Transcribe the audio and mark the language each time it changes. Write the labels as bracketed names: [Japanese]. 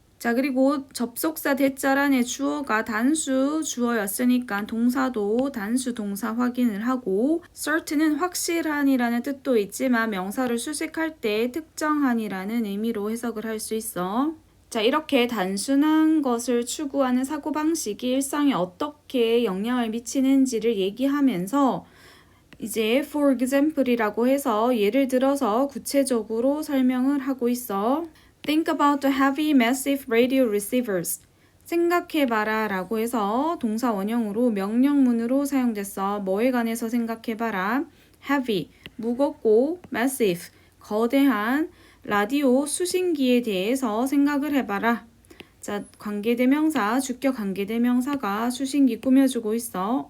[Korean] 자, 그리고 접속사 대절 안에 주어가 단수 주어였으니까 동사도 단수 동사 확인을 하고 certain은 확실한이라는 뜻도 있지만 명사를 수식할 때 특정한이라는 의미로 해석을 할 수 있어. 자, 이렇게 단순한 것을 추구하는 사고방식이 일상에 어떻게 영향을 미치는지를 얘기하면서 이제 [English] for example [Korean] 이라고 해서 예를 들어서 구체적으로 설명을 하고 있어. [English] Think about the heavy, massive radio receivers. [Korean] 생각해봐라 라고 해서 동사 원형으로 명령문으로 사용됐어. 뭐에 관해서 생각해봐라. heavy, 무겁고 massive, 거대한 라디오 수신기에 대해서 생각을 해봐라. 자, 관계대명사, 주격 관계대명사가 수신기 꾸며주고 있어.